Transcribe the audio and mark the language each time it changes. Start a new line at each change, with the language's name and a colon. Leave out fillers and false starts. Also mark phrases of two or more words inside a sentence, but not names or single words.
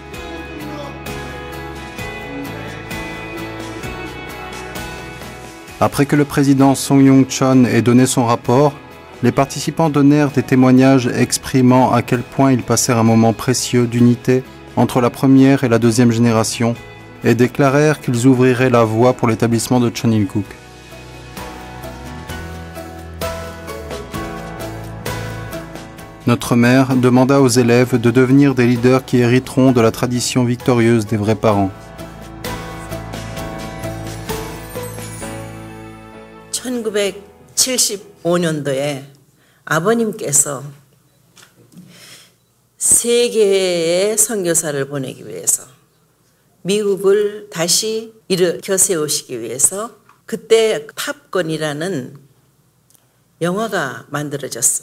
French: Après que le président Song Yong-chon ait donné son rapport, les participants donnèrent des témoignages exprimant à quel point ils passèrent un moment précieux d'unité entre la 1re et la 2e génération et déclarèrent qu'ils ouvriraient la voie pour l'établissement de Chon Il-guk. Notre mère demanda aux élèves de devenir des leaders qui hériteront de la tradition victorieuse des vrais parents.
Korean: 1975년도에 아버님께서 세계의 선교사를 보내기 위해서 미국을 다시 일으켜 세우시기 위해서 그때 탑건이라는 영화가 만들어졌어.